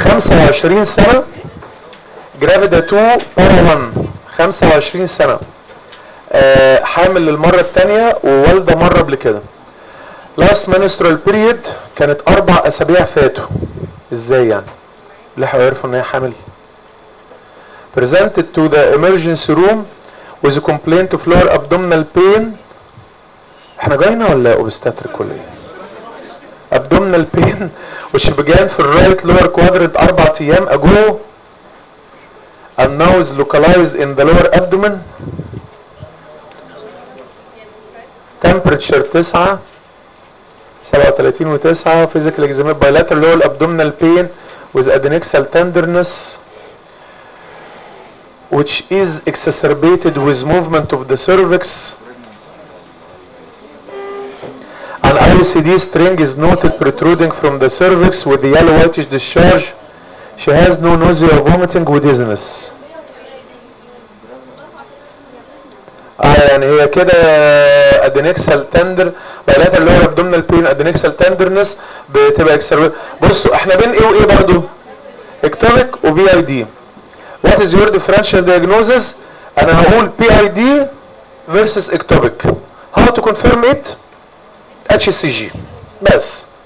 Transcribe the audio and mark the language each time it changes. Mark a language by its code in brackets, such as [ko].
[ar] عشرين سنة جرافيدا 2 بارا 1، 25 سنة، حامل للمرة التانية ووالدة مرة قبل كده. لاست منسترال بيريد كانت 4 أسابيع فاتوا. ازاي يعني؟ لحقوا يعرفوا ان هي حامل. [en] presented to the emergency room with a complaint of lower abdominal pain. [ar] احنا جاينا ولا اوبستاتريك ولا ايه؟ [en] abdominal pain which began for right lower quadrant 4 [ar] أيام [en] ago and now is localized in the lower abdomen. temperature 9 37.9. physical exam bilateral lower abdominal pain with adnexal tenderness which is exacerbated with movement of the cervix. An LCD string is noted protruding from the cervix with the yellow whitish discharge. She has no nausea or vomiting or dizziness. [ar] يعني هي كده [en] adnexal tender bilateral lower abdominal pain adnexal tenderness [ar] بتبقى [en] exacerbated. [ar] بصوا احنا بين ايه وايه برضو؟ ectopic و PID. [en] What is your differential diagnosis؟ [ar] انا هقول [en] PID versus ectopic. How to confirm it؟ HCG بس.